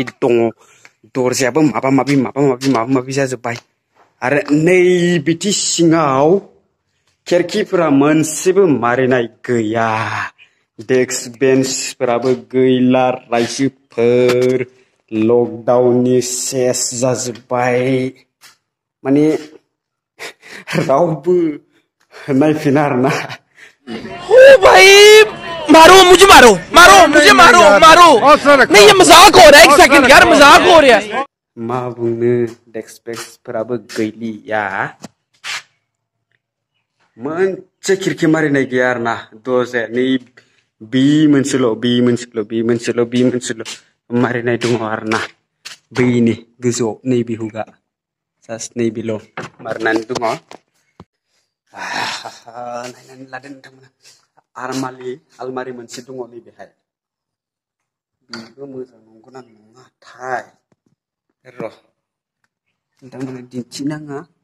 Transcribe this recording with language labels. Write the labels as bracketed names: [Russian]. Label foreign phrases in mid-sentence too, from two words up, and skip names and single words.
[Bodo] दङ दरजायाबो माबा माबि जाजोब्बाय आरो नै बिथि सिङाव खेरखिफोरा मोनसेबो मारिनाय गैया डेस्क बेन्चफोराबो गैला रायजोफोर लकडाउननि सेस जाजोब्बाय माने रावबो नायफिना आरोना [Hindi] ओ भाई मुझे मारो नहीं ये मजाक हो रहा है एक सेकंड यार मजाक हो रहा है [Bodo] मा बुंनो डेस्क बेन्चफोराबो गैलिया मोनसे खिरखि मारिनाय गैया आरोना दरजाया नै बि मोनसेल' मारिनाय दङ आरोना बैनि गोजौआव नै बिहुगा जास्ट नै बेल' मारिनानै दङ नायनानै लादो नोंथांमोना आलमारि मोनसे दङ नैबेहाय बेबो मोजां नंगौना नङाथाय र' नोंथांमोना दिन्थिनाङा